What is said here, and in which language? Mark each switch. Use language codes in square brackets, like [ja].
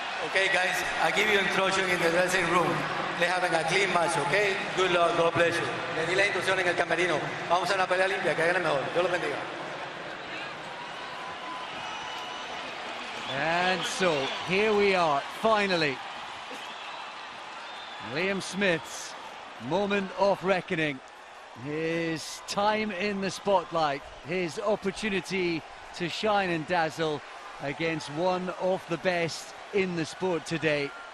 [en] Okay, guys, I give you instruction in the dressing room. They're having a clean match, okay? Good luck, God bless you. [es] Le di la instrucción en el camerino. Vamos a una pelea limpia, que hagan el mejor. Dios los bendiga. [en] And so, here we are, finally. Liam Smith's moment of reckoning. His time in the spotlight, his opportunity to shine and dazzle against one of the best in the sport today.